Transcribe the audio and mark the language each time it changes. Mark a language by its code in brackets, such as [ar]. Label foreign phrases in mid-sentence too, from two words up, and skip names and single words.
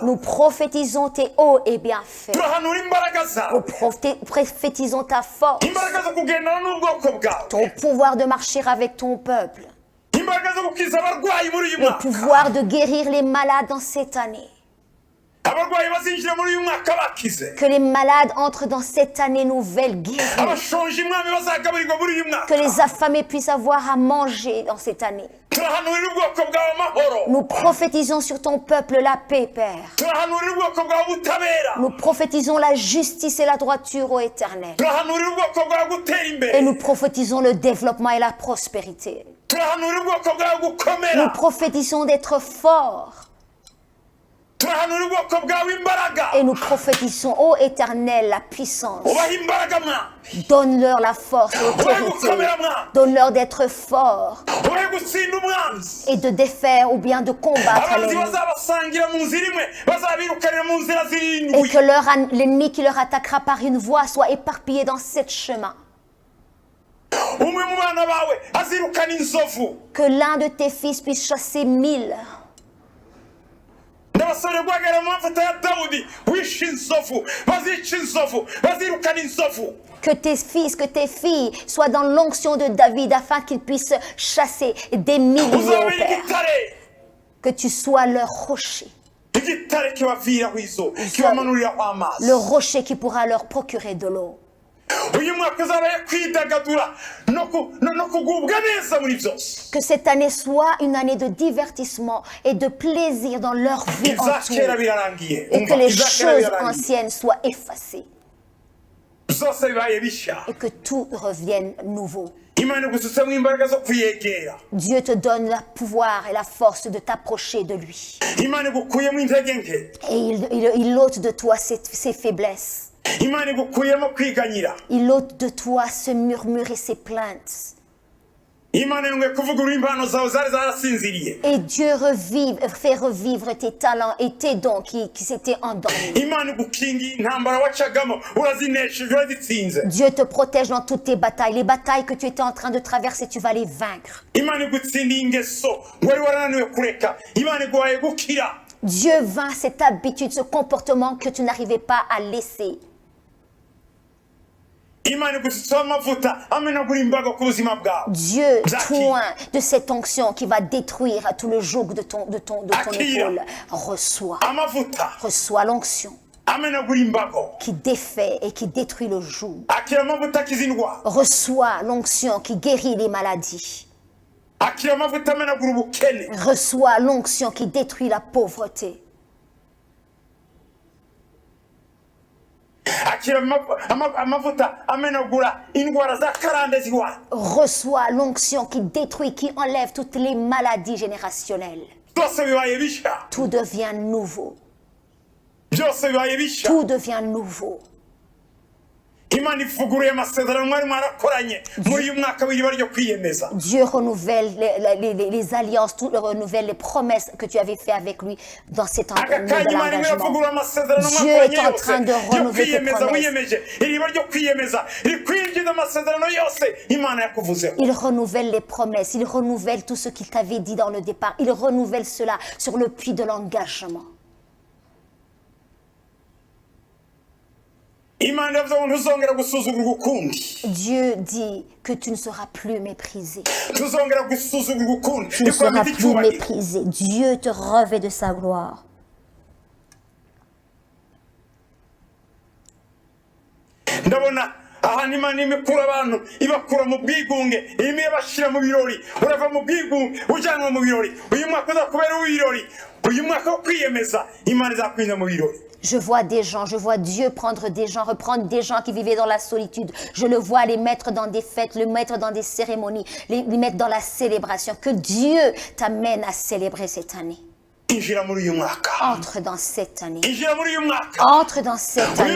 [fr] nous prophétisons tes hauts et bienfaits. [rw] turahanura imbaraga [fr] Nous [rw] zawe [fr] prophétisons ta force, [rw] imbaraga zo kugendana n'ubwoko bwawe [fr] ton pouvoir de marcher avec ton peuple, [rw] imbaraga zo gukiza abarwayi muri uyu [fr] le [rw] mwaka [fr] pouvoir de guérir les malades dans cette année. [rw] abarwayi bazinjira muri uyu mwaka bakize [fr] Que les malades entrent dans cette année nouvelle guérie. [rw] abashonje mwami bazagaburirwa muri uyu [fr] Que [rw] mwaka [fr] les affamés puissent avoir à manger dans cette année. [rw] turahanurira ubwoko bwawe amahoro [fr] Nous prophétisons sur ton peuple la paix, Père. [rw] turahanurira ubwoko bwawe ubutabera [fr] Nous prophétisons la justice et la droiture au Éternel. [rw] turahanurira ubwoko bwawe gutera [fr] Et [rw] imbere [fr] nous prophétisons le développement et la prospérité. [rw] turahanurira ubwoko bwawe [fr] Nous [rw] gukomera [fr] prophétisons d'être forts. [rw] turahanurira ubwoko bwawe imbaraga [fr] Et nous prophétisons, ô Éternel, la puissance. [rw] ubaha imbaraga mwami [fr] Donne-leur la force et l'autorité. Donne-leur d'être forts [rw] ubahe gutsinda umwanzi [fr] et de défaire ou bien de combattre [rw] abanzi [fr] l'ennemi. [rw] bazabasangira mu nzira imwe bazabirukanira mu nzira [fr] Et [rw] zirindwi [fr] que l'ennemi qui leur attaquera par une voie soit éparpillé dans sept chemins. [rw] umwe mu bana bawe azirukana inzovu [fr] Que l'un de tes fils puisse chasser 1000. [rw] ndabasabye guhagarara mu mavuta ya dawudi wishe inzovu bazica inzovu bazirukana inzovu [fr] Que tes fils, que tes filles soient dans l'onction de David afin qu'ils puissent chasser des milliers, ô [rw] uzabera [fr] Père. [rw] igitare [fr] Que tu sois leur rocher. [rw] igitare kibaviraho izo kibamanuriraho amazi [fr] Le rocher qui pourra leur procurer de l'eau. [rw] uyu mwaka uzabaye kwidagadura no kugubwa neza muri byose [fr] Que cette année soit une année de divertissement et de plaisir dans leur vie [rw] ibya kera [fr] entière. [rw] birarangiye [fr] Et que [rw] umva [fr] les [rw] ibya kera [fr] choses [rw] birarangiye [fr] anciennes soient effacées. [rw] byose bibaye bishya [fr] Et que tout revienne nouveau. [rw] imana igusutsemwo imbaraga zo kuyegera [fr] Dieu te donne le pouvoir et la force de t'approcher de lui. [rw] imana igukuyemo intege nke [fr] Et il ôte de toi ses faiblesses. [rw] imana igukuyemo kwiganyira [fr] Il ôte de toi ce murmure et ces plaintes. [rw] imana yongeye kuvugurura impano zawe zari zarasinziriye [fr] Et Dieu fait revivre tes talents et tes dons qui s'étaient endormis. [rw] imana igukingiye intambara wacagamo urazinesheje urazitsinze [fr] Dieu te protège dans toutes tes batailles. Les batailles que tu étais en train de traverser, tu vas les vaincre. [rw] imana igutsindiye ingeso wari warananiwe kureka imana iguhaye gukira [fr] Dieu vainc cette habitude, ce comportement que tu n'arrivais pas à laisser. [rw] imana igusutseho amavuta amenagura imbaga ku buzima bwawe [fr] Dieu, [rw] Zaki. [fr] toi, de cette onction qui va détruire tout le joug de ton [rw] Akira. [fr] épaule, reçois. [rw] amavuta [fr] Reçois l'onction [rw] amenagura imbago [fr] qui défait et qui détruit le joug. [rw] akira amavuta akiza indwara [fr] Reçois l'onction qui guérit les maladies. [rw] akira amavuta amenagura ubukene [fr] Reçois l'onction qui détruit la pauvreté. [rw] akira amavuta amenagura indwara za karande ziwa. [fr] Reçois l'onction qui détruit, qui enlève toutes les maladies générationnelles. [rw] Byose bibaye bisha. [fr] Tout devient nouveau. [rw] Byose bibaye bisha. [fr] Tout devient nouveau. [rw] Imana ivuguruye amasezerano mwari mwarakoranye muri uyu mwaka w'iriba ryo kwiyemeza. [fr] Dieu renouvelle les alliances, tout renouvelle les promesses que tu avais fait avec lui dans ces temps de l'engagement. Dieu est en train de renouveler tes promesses. Il renouvelle les promesses, il renouvelle tout ce qu'il t'avait dit dans le départ. Il renouvelle cela sur le puits de l'engagement. Dieu dit que tu ne seras plus méprisé. Tu ne seras plus méprisé. Dieu te revêt de sa gloire. [rw] ahantu Imana imikura abantu ibakura mu bwigunge imwe ibashira mu birori urava mu bwigunge ujyanwa mu birori uyu mwaka uzakubera uw'ibirori uyu mwaka wo kwiyemeza Imana izakwinjiza mu birori. [fr] Je vois des gens, je vois Dieu prendre des gens, reprendre des gens qui vivaient dans la solitude. Je le vois les mettre dans des fêtes, les mettre dans des cérémonies, les mettre dans la célébration. Que Dieu t'amène à célébrer cette année. Entre dans cette année. Entre dans cette année.